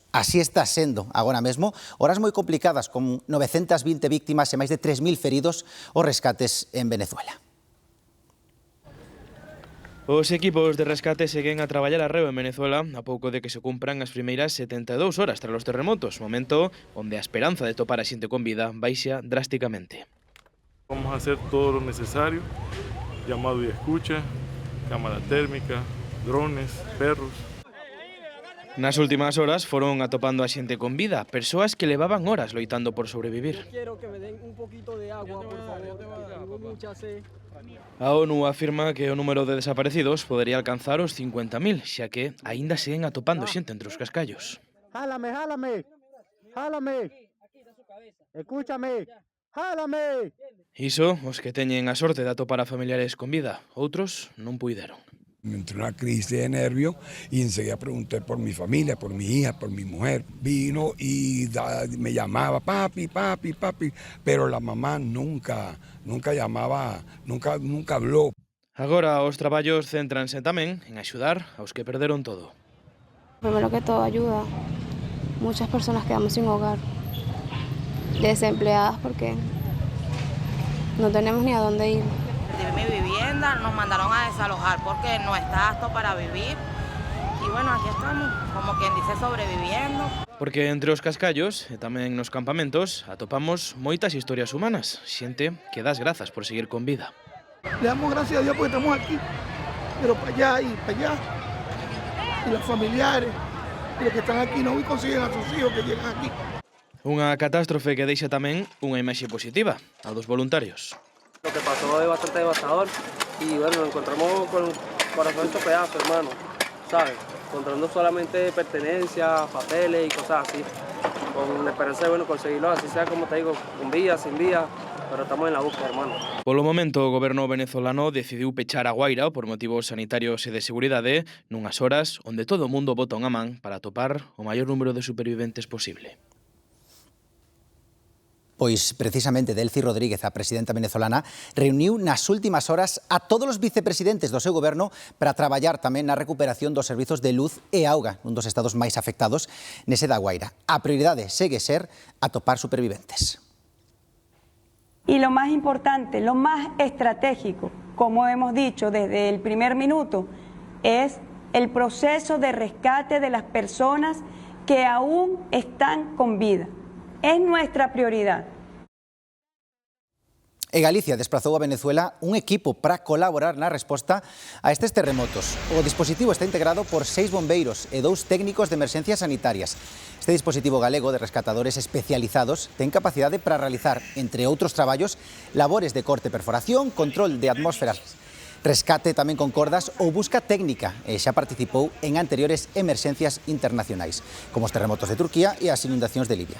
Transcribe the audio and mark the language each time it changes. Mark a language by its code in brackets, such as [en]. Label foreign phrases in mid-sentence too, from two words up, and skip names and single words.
[gl] Así está sendo agora mesmo, horas moi complicadas con 920 víctimas e máis de 3.000 feridos os rescates en Venezuela. Os equipos de rescate seguen a traballar arreo en Venezuela a pouco de que se cumpran as primeiras 72 horas tras os terremotos, momento onde a esperanza de topar a xente con vida baixa drásticamente. [es] Vamos a hacer todo lo necesario, llamado y escucha, cámara térmica, drones, perros. [gl] Nas últimas horas foron atopando a xente con vida, persoas que levaban horas loitando por sobrevivir. A ONU afirma que o número de desaparecidos podería alcanzar os 50.000, xa que aínda seguen atopando xente entre os cascallos. [es] Jálame, jálame, jálame, escúchame, jálame. [gl] Iso, os que teñen a sorte de atopar a familiares con vida, outros non puideron. [es] Me entró una crisis de nervios y enseguida pregunté por mi familia, por mi hija, por mi mujer. Vino y me llamaba papi, papi, papi, pero la mamá nunca llamaba, nunca habló. [gl] Agora os traballos céntranse tamén en axudar aos que perderon todo. [es] Primero que todo, ayuda. Muchas personas quedamos sin hogar, desempleadas porque no tenemos ni a dónde ir. De mi vivienda nos mandaron a desalojar porque no está apto para vivir. Y bueno, aquí estamos, como quien dice, sobreviviendo. [gl] Porque entre os cascallos e tamén nos campamentos atopamos moitas historias humanas, xente que das grazas por seguir con vida. [es] Le damos gracias a Dios porque estamos aquí, pero para allá y para allá. Y los familiares, y los que están aquí no consiguen a sus hijos que llegan aquí. [gl] Unha catástrofe que deixa tamén unha imaxe positiva, a dos voluntarios. [es] Lo que pasó es bastante devastador y bueno, nos encontramos con el corazón hecho pedazo, hermano, ¿sabes? Encontrando solamente pertenencias, papeles y cosas así, con la esperanza de bueno, conseguirlo, así sea como te digo, con vida, sin vida, pero estamos en la búsqueda, hermano. [gl] Polo momento, o goberno venezolano decidiu pechar a Guaira por motivos sanitarios e de seguridade nunhas horas onde todo o mundo bota unha man para atopar o maior número de superviventes posible. Pois precisamente Delcy Rodríguez, a presidenta venezolana, reuniu nas últimas horas a todos os vicepresidentes do seu goberno para traballar tamén na recuperación dos servizos de luz e auga, un dos estados máis afectados nese da Guaira. A prioridade segue ser atopar superviventes. [es] Y lo más importante, lo más estratégico, como hemos dicho desde el primer minuto, es el proceso de rescate de las personas que aún están con vida. Es nuestra prioridad. [gl] E Galicia desplazou a Venezuela un equipo para colaborar na resposta a estes terremotos. O dispositivo está integrado por 6 bombeiros e 2 técnicos de emerxencias sanitarias. Este dispositivo galego de rescatadores especializados ten capacidade para realizar, entre outros traballos, labores de corte e perforación, control de atmósferas, rescate tamén con cordas ou busca técnica e xa participou en anteriores emerxencias internacionais, como os terremotos de Turquía e as inundacións de Libia.